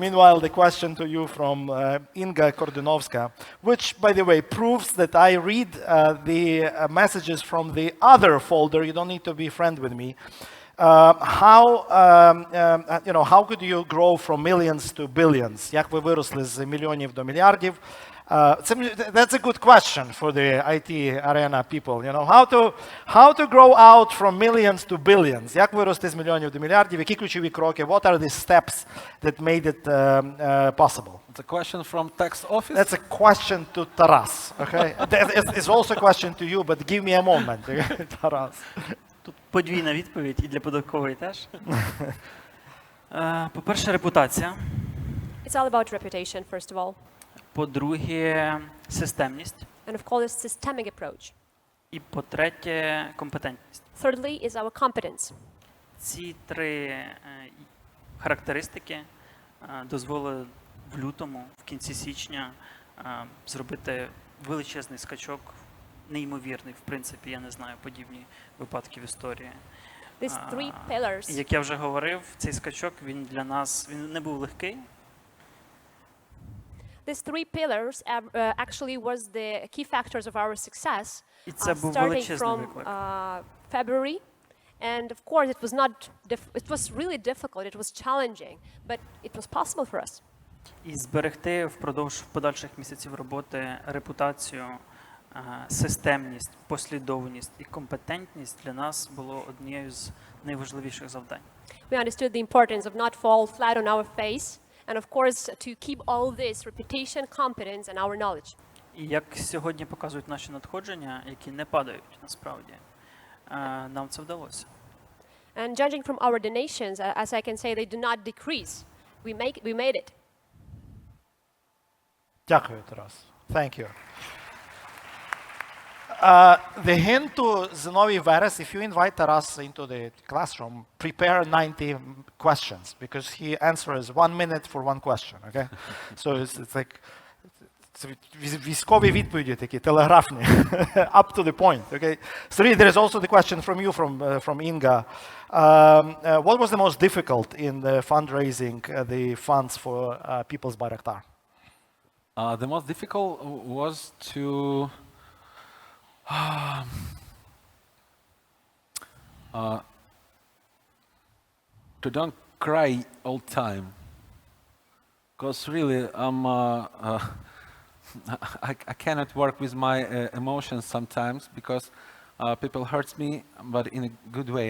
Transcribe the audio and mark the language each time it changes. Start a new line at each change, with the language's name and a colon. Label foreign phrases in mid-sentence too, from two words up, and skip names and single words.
English: Meanwhile, the question to you from Inga Kordunovska, which, by the way, proves that I read the messages from the other folder. You don't need to be friend with me. How could you grow from millions to billions?
Ukrainian: Як ви виросли з мільйонів до мільярдів?
English: That's a good question for the IT arena people. You know, how to grow out from millions to billions?
Ukrainian: Як вирости з мільйонів до мільярдів? Які ключові кроки?
English: What are the steps that made it possible? It's a question from tax office. That's a question to Taras. Okay, it's also a question to you, but give me a moment, Taras.
Ukrainian: Тут подвійна відповідь і для податкової теж. По-перше, репутація.
English: It's all about reputation, first of all.
Ukrainian: По-друге, системність.
English: And of course, systemic approach.
Ukrainian: І по-третє, компетентність.
English: Thirdly is our competence.
Ukrainian: Ці три характеристики дозволили в лютому, в кінці січня, зробити величезний скачок, неймовірний, в принципі, я не знаю подібні випадки в історії.
English: These three pillars.
Ukrainian: Як я вже говорив, цей скачок, він для нас, він не був легкий.
English: These three pillars actually was the key factors of our success,
Ukrainian: І це був
English: starting
Ukrainian: величезний
English: from
Ukrainian: виклик.
English: February. And of course, it was really difficult, it was challenging, but it was possible for us.
Ukrainian: І зберегти впродовж подальших місяців роботи репутацію, системність, послідовність і компетентність для нас було однією з найважливіших завдань.
English: We understood the importance of not fall flat on our face, and of course to keep all this reputation, competence, and our knowledge.
Ukrainian: І як сьогодні показують наші надходження, які не падають насправді, нам це вдалося.
English: And judging from our donations, as I can say, they do not decrease. We made it.
Ukrainian: Дякую, Тарас.
English: Thank you. The hint to Serhiy Veres, if you invite Taras into the classroom, prepare 90 questions, because he answers 1 minute for one question, okay? So it's like,
Ukrainian: військові відповіді такі, телеграфні,
English: up to the point, okay? Serhiy, there is also the question from you, from Inga. What was the most difficult in the fundraising the funds for People's Bayraktar? The most difficult was to don't cry all time, because really I cannot work with my emotions sometimes, because people hurts me, but in a good way.